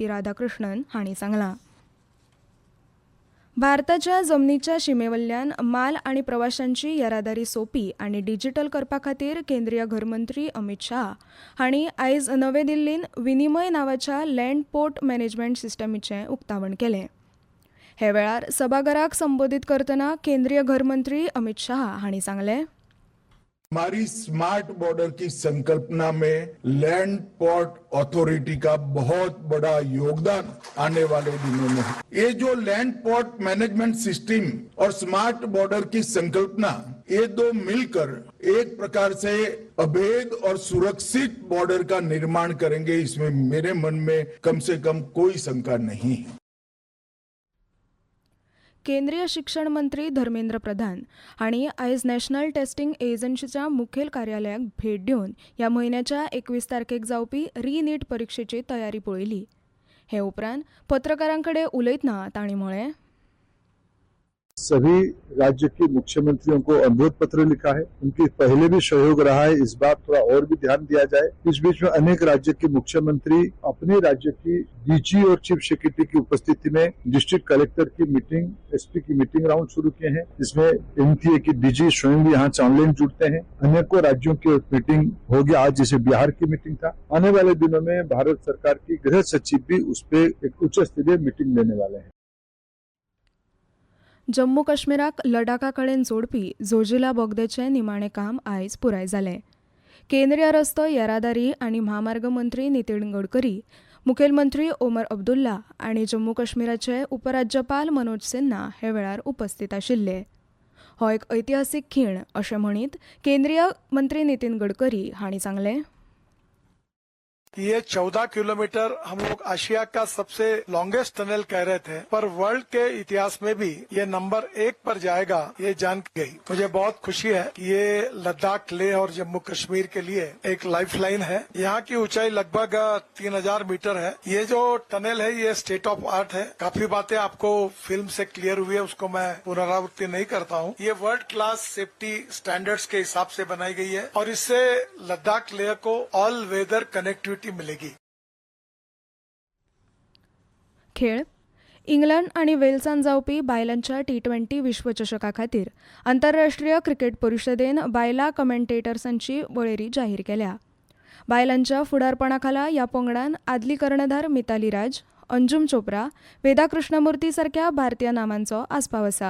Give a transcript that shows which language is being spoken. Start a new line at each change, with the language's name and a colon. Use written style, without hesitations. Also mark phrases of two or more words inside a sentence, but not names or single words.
Konkani: राधाकृष्णन हांणी सांगलां. भारताच्या जमनीच्या शिमेवयल्यान माल आनी प्रवाशांची येरादारी सोपी आनी डिजिटल करपा खातीर केंद्रीय घरमंत्री अमित शाह हांणी आयज नवे दिल्लींत विनिमय नांवाच्या
English: land port management
Konkani: सिस्टमीचें उक्तावण केलें. हे वेळार सभाघराक संबोधीत करतना केंद्रीय घरमंत्री अमित शाह हांणी सांगलें,
Hindi: हमारी
English: smart border
Hindi: की संकल्पना में लैंड पोर्ट अथॉरिटी का बहुत बड़ा योगदान आने वाले दिनों में है। ये जो
English: land port management system
Hindi: और
English: smart border
Hindi: की संकल्पना, ये दो मिलकर एक प्रकार से अभेद और सुरक्षित बॉर्डर का निर्माण करेंगे, इसमें मेरे मन में कम से कम कोई शंका नहीं है.
Konkani: केंद्रीय शिक्षण मंत्री धर्मेंद्र प्रधान हांणी आयज नॅशनल टेस्टिंग एजन्सीच्या मुखेल कार्यालयाक भेट दिवन ह्या म्हयन्याच्या 21 तारखेक जावपी री-नीट परीक्षेची तयारी पळयली. हे उपरांत पत्रकारांकडे उलयतना तांणी म्हळें,
Hindi: सभी राज्य के मुख्यमंत्रियों को अनुरोध पत्र लिखा है. उनके पहले भी सहयोग रहा है, इस बार थोड़ा और भी ध्यान दिया जाए. इस बीच में अनेक राज्य के मुख्यमंत्री अपने राज्य की डीजी और
English: chief secretary
Hindi: की उपस्थिति में
English: district collector
Hindi: की मीटिंग, एसपी की मीटिंग राउंड शुरू किए हैं. इसमें एनटीए की डीजी स्वयं भी यहाँ ऑनलाइन जुड़ते हैं. अनेकों राज्यों की मीटिंग होगी. आज जैसे बिहार की मीटिंग था. आने वाले दिनों में भारत सरकार की गृह सचिव भी उस पर एक उच्च स्तरीय मीटिंग लेने वाले हैं.
Konkani: जम्मू काश्मीराक लडाखा कडेन जोडपी झोजिला बोगद्याचें निमाणें काम आयज पुराय जालें. केंद्रीय रस्तो येरादारी आनी महामार्ग मंत्री नितीन गडकरी, मुखेलमंत्री ओमर अब्दुल्ला आनी जम्मू काश्मीराचे उपराज्यपाल मनोज सिन्हा हे वेळार उपस्थित आशिल्ले. हो एक ऐतिहासीक खीण अशें म्हणीत केंद्रीय मंत्री नितीन गडकरी हांणी सांगलें,
Hindi: ये 14 किलोमीटर हम लोग एशिया का सबसे
English: longest tunnel
Hindi: कह रहे थे, पर वर्ल्ड के इतिहास में भी ये नंबर 1 पर जाएगा, ये जान गई. मुझे बहुत खुशी है कि ये लद्दाख, लेह और जम्मू कश्मीर के लिए एक लाइफलाइन है. यहाँ की ऊंचाई लगभग 3000 मीटर है. ये जो टनल है ये
English: state of art
Hindi: है. काफी बातें आपको फिल्म से क्लियर हुई है, उसको मैं पुनरावृत्ति नहीं करता हूँ. ये
English: world class safety standards
Hindi: के हिसाब से बनाई गई है और इससे लद्दाख लेह को
English: all weather connectivity
Hindi: मिलेगी.
Konkani: खेळ. इंग्लंड आनी वेल्सांत जावपी बायलांच्या T20 विश्वचषका खातीर आंतरराष्ट्रीय क्रिकेट परिशदेन बायलां कमेंटेटर्सांची वळेरी जाहीर केल्या. बायलांच्या फुडारपणाखाला ह्या पंगडान आदली कर्णधार मिताली राज, अंजुम चोप्रा, वेदा कृष्णमूर्ती सारख्या भारतीय नामांचो आस्पाव आसा.